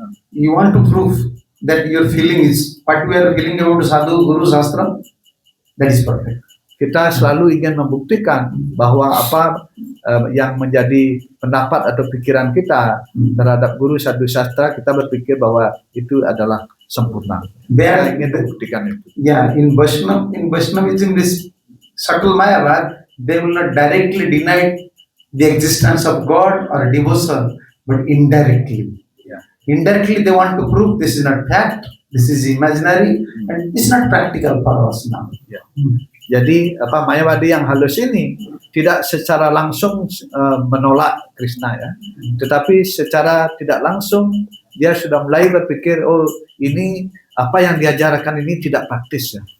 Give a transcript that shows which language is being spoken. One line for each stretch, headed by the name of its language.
English: you want to prove that your feeling is what we are feeling about sadhu, guru, shastra, that is perfect.
Indonesian: Kita selalu ingin membuktikan bahwa apa yang menjadi pendapat atau pikiran kita terhadap guru, sadhu, sastra, kita berpikir bahwa itu adalah sempurna. Kita ingin membuktikan itu.
English: Yeah, in Vaishnavism, this subtle Mayavad, they will not directly deny the existence of God or devotion, but indirectly. Yeah. Indirectly, they want to prove this is not fact, this is imaginary, and it's not practical for us now. Yeah.
Indonesian: Jadi Mayawadi yang halus ini tidak secara langsung menolak Krishna ya, tetapi secara tidak langsung dia sudah mulai berpikir ini apa yang diajarkan ini tidak praktis ya.